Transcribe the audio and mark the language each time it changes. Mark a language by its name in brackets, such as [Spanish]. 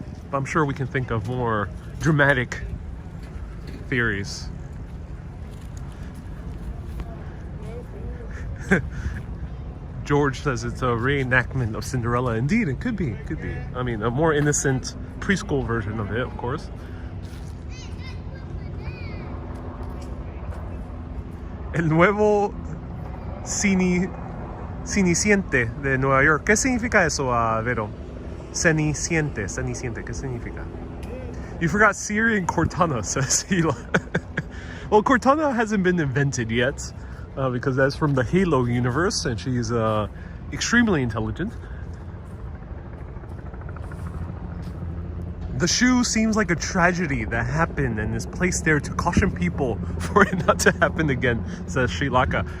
[English] But I'm sure we can think of more dramatic theories. George says it's a reenactment of Cinderella. Indeed, it could be. It could be. I mean, a more innocent preschool version of it, of course. [Spanish] El nuevo Ceniciente de Nueva York. ¿Qué significa eso, Vero? Ceniciente, ¿qué significa? [English] You forgot Siri and Cortana, says Hila. Well, Cortana hasn't been invented yet, because that's from the Halo universe, and she's extremely intelligent. The shoe seems like a tragedy that happened and is placed there to caution people for it not to happen again, says Shilaka.